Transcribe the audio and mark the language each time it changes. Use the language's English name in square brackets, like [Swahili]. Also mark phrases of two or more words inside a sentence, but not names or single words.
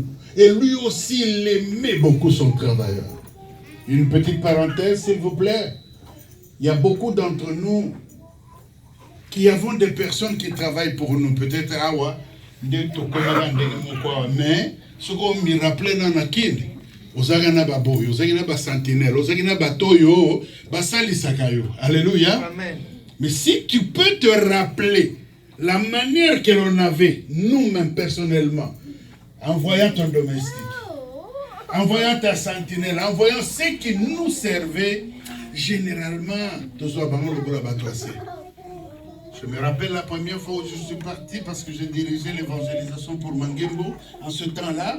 [French] Et lui aussi, il aimait beaucoup son travailleur. Une petite parenthèse, s'il vous plaît. Il y a beaucoup d'entre nous qui avons des personnes qui travaillent pour nous. Peut-être, mais ce qu'on me rappelle dans la kine, [Lingala] ozagana baboyo, ozagana ba sentinelle, ozagana batoyo, basali sakayo. [French] Alléluia. Amen. Mais si tu peux te rappeler la manière que l'on avait, nous-mêmes personnellement, en voyant ton domestique, en voyant ta sentinelle, en voyant ceux qui nous servaient, généralement, je me rappelle la première fois où je suis parti parce que j'ai dirigé l'évangélisation pour Mangembo en ce temps-là.